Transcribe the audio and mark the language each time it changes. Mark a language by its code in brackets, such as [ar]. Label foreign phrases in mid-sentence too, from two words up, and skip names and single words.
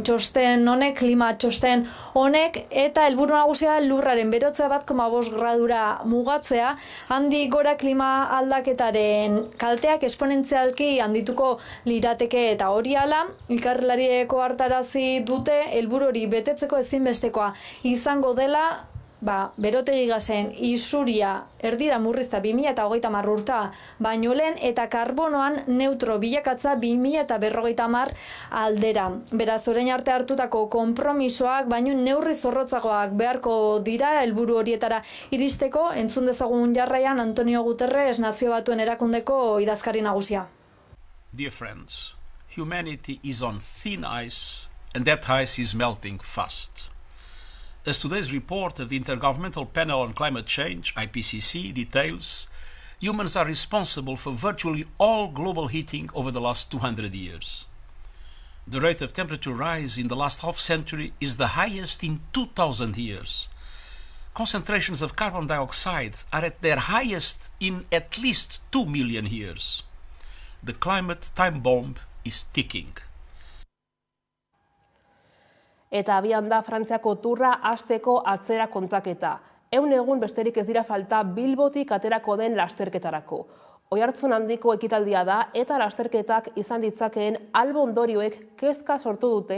[eu] txosten honek, klima txosten honek, eta helburu nagusia lurraren berotzea 1,5 gradura mugatzea, handik gora klima aldaketaren kalteak esponentzialki handituko lirateke eta hori hala, ikerlariek ohartarazi dute helburu hori betetzeko ezinbestekoa izango dela berotegi gasen isuria erdira murritza 2030 urta baino lehen eta karbonoan neutro bilakatza 2050 aldera. Beraz, orain arte hartutako konpromisoak baino neurri zorrotzagoak beharko dira helburu horietara iristeko. Entzun dezagun jarraian Antonio Guterres Nazio Batuen Erakundeko idazkari nagusia. [en] Dear friends, humanity is on thin ice and that ice is melting fast. As today's report of the Intergovernmental Panel on Climate Change, IPCC, details, humans are responsible for virtually all global heating over the last 200 years. The rate of temperature rise in the last half-century is the highest in 2,000 years. Concentrations of carbon dioxide are at their highest in at least 2 million years. The climate time bomb is ticking. [eu] Eta abian da Frantziako turra hasteko atzera kontaketa. 100 egun besterik ez dira falta Bilbotik aterako den lasterketarako. Oihartzun handiko ekitaldia da eta lasterketak izan ditzakeen albo ondorioek kezka sortu dute.